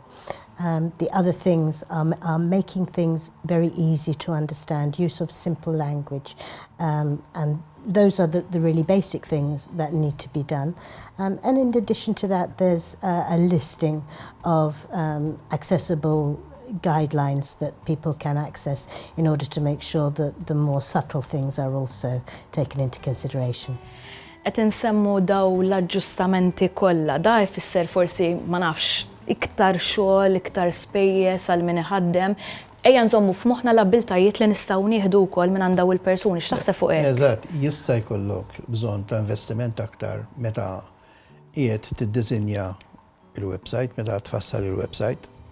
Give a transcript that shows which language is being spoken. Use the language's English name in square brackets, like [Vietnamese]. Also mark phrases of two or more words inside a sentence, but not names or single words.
[English] The other things are making things very easy to understand, use of simple language, and those are the really basic things that need to be done. And in addition to that, there's a listing of accessible guidelines that people can access in order to make sure that the more subtle things are also taken into consideration. [Maltese] Qed insemmu daw l-aġġustamenti kollha, da jfisser forsi ma nafx iktar xogħol, iktar spejjeż għal min iħaddem. Ejja nżommu f'moħħna l-abbiltajiet li nistgħu nieħdu wkoll minn għand daw il-persuni, x'taħseb fuq hekk? Eżatt, jista' jkollok bżonn ta' investiment aktar meta qiegħed tiddiżinja il-website, meta tfassal il-website.